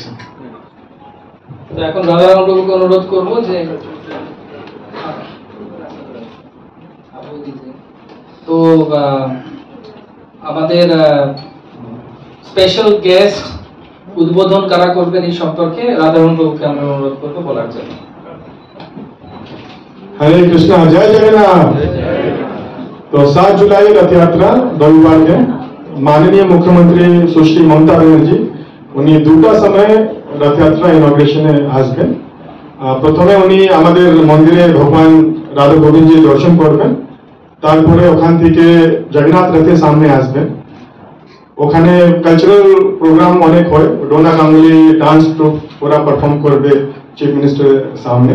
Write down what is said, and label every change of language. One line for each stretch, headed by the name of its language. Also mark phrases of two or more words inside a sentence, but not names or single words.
Bangla: তো এখন রাধারাম প্রভুকে অনুরোধ করবো যে তো আমাদের
English: special guest
Bangla: উদ্বোধন কারা করবেন এই সম্পর্কে রাধারাম প্রভুকে আমরা অনুরোধ করবো বলার জন্য।
Hindi: हरे कृष्णा, जय जगन्नाथ। तो 7 जुलाई रथ यात्रा रविवार के माननीय मुख्यमंत्री सुश्री ममता बनर्जी उन्हीं 2टा समय रथ यात्रा इनॉग्रेशन আসবেন।
Bangla: প্রথমে উনি আমাদের মন্দিরে ভগবান রাধা গোবিন্দজি দর্শন করবেন, তারপরে ওখান থেকে জগন্নাথ রথের সামনে আসবেন। ওখানে
English: cultural program
Bangla: অনেক হয়, ডোনা গাঙ্গুলি
English: dance troupe
Bangla: ওরা পারফর্ম করবে
English: chief minister's
Bangla: সামনে।